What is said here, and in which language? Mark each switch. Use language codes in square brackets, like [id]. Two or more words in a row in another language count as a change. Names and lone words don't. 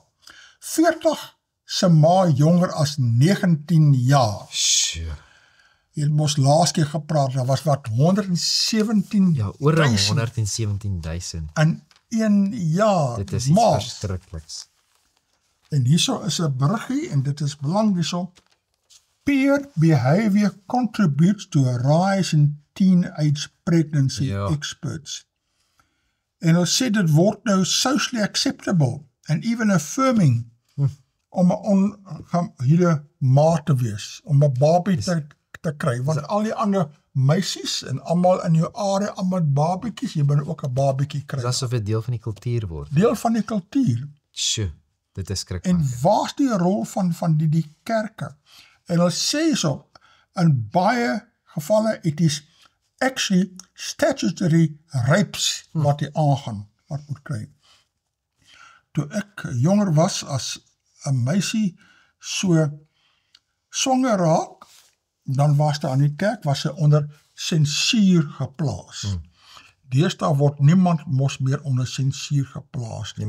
[af] 40 se ma jonger as 19 jaar. Sjoe. Jy het mos laas keer gepraat, daar was wat 117.000. Ja, oor 117.000. In 1 jaar. Dit is iets verskrikliks. En hierso is 'n bruggie, en dit is belangrik hierso. [en] Peer behavior contributes to a rise in teenage pregnancy, experts. [af] En ons sê dit word nou [en] socially acceptable and even affirming [af] om 'n ongehuwde ma te wees, om 'n babie te kry, want al die ander meisies en almal in jou area, almal babietjies, jy moet ook 'n babietjie kry. Dis asof dit deel van die kultuur word. Deel van die kultuur. Sjoe, dit is skriklik. En waar's die rol van die kerke? En ons sê so, in baie gevalle, [en] it is actually statutory rapes [af] wat die aangaan, wat moet kry. Toe ek jonger was, as 'n meisie so swanger raak, dan was daar aan die kerk, was sy onder sensuur geplaas. Deesdae word niemand mos meer onder sensuur geplaas nie.